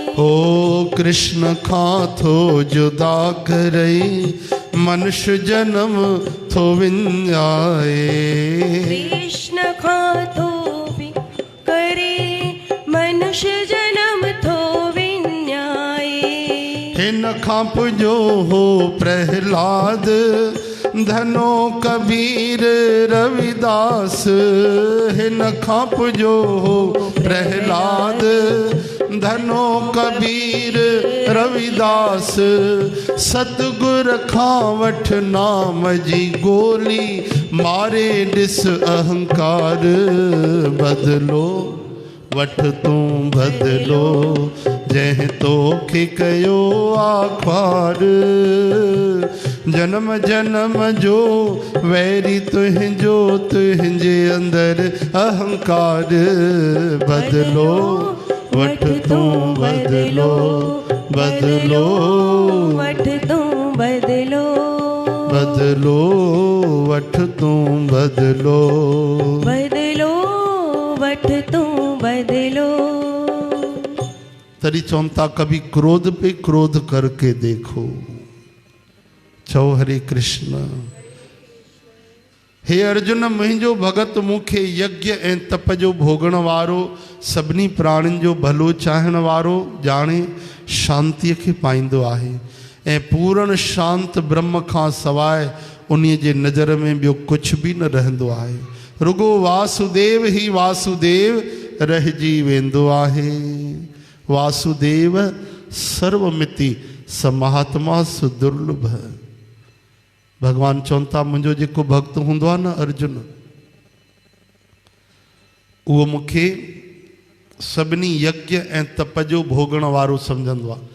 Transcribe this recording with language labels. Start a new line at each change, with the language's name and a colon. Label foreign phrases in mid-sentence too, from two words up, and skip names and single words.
Sindhi: ओ कृष्ण खां थो जुदा करई, मनुष्य जन्म थो विञाए। कृष्ण खां थो करे, मनुष्य जन्म थो विञाए। हिन खां पुॼो हो प्रहलाद, धनो कबीर रविदास। हिन खां पुॼो हो प्रहलाद, धनो कबीर रविदास। सतगुर खां वठ नाम जी गोली, मारे ॾिस अहंकार बदलो। वठ तूं बदलो, जंहिं तोखे कयो आख्वार। जन्म जन्म जो वैरी तुंहिंजो, तुंहिंजे अंदर अहंकार बदलो। वठ तूं बदलो, बदलो। वठ तूं बदलो, बदलो। वठ तूं बदलो, बदलो। वठ तूं बदलो।
Hindi: तरी चौंता कभी क्रोध पे क्रोध करके देखो।
Sindhi: चओ हरे कृष्ण। हे अर्जुन, मुंहिंजो भगत मूंखे यज्ञ ऐं तप जो भोगण वारो, सभिनी प्राणियुनि जो भलो चाहण वारो ॼाणे शांतीअ खे पाईंदो आहे, ऐं पूर्ण शांत ब्रह्म खां सवाइ उन्हीअ जे नज़र में ॿियो कुझु बि न रहंदो आहे। रुगो वासुदेव ही वासुदेव रहिजी वेंदो आहे।
Sanskrit: वासुदेव सर्वमिति स महात्मा सुदुर्लभ।
Sindhi: भगवान चवनि था मुंहिंजो जेको भक्त हूंदो आहे न अर्जुन, उहो मूंखे सभिनी यज्ञ ऐं तप जो भोगण वारो सम्झंदो आहे।